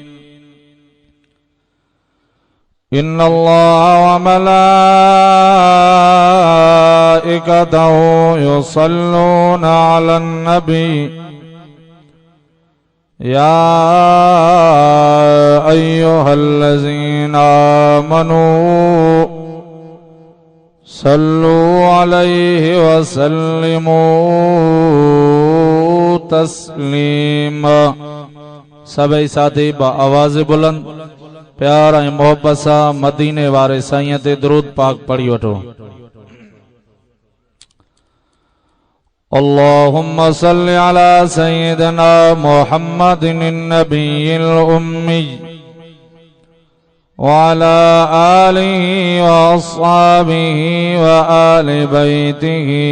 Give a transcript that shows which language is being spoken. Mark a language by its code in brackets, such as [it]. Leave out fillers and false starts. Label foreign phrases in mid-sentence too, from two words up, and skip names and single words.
[ar] إن الله وملائكته يصلون على النبي يا أيها الذين آمنوا صلوا عليه وسلموا تسلیما. [ur] سبھی ساتھی با آواز بلند [sd] प्यार ऐं मोहब्बत सां मदीने वारे साईं ते दुरूद पाक पढ़ी वठो। [ar] اللهم صل على سيدنا محمد النبي الأمي وعلى آله وأصحابه وآل بيته